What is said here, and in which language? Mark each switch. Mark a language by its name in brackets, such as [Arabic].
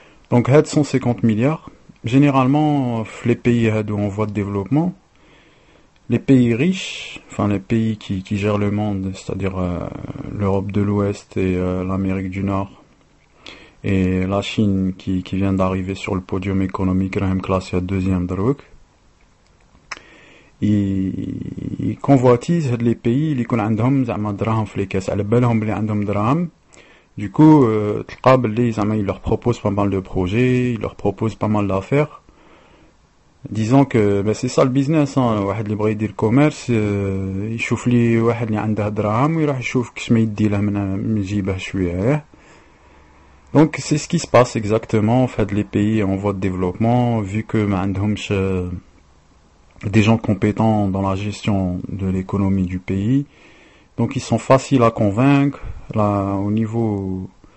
[French] Donc, 150 milliards. Généralement, les pays en voie de développement, les pays riches, enfin les pays qui gèrent le monde, c'est-à-dire l'Europe de l'Ouest et l'Amérique du Nord, et la Chine qui vient d'arriver sur le podium économique, classé à 2e drogue, ils convoitisent les pays qui ont [Arabic] عندهم زعما دراهم في [French] les caisses, [Arabic] على بالهم بلي عندهم دراهم. [French] Du coup, ils leur proposent pas mal de projets, ils leur proposent pas mal d'affaires. Disons que c'est ça le business, hein. [Arabic] واحد اللي بغى يدير commerce, يشوف لي واحد اللي عنده دراهم ويروح يشوف كش ما يدي له من جيبه شويه. [French] Donc c'est ce qui se passe exactement en fait les pays en voie de développement, vu que [Arabic] ما عندهمش [French] des gens compétents dans la gestion de l'économie du pays. Donc ils sont faciles à convaincre. Là, au niveau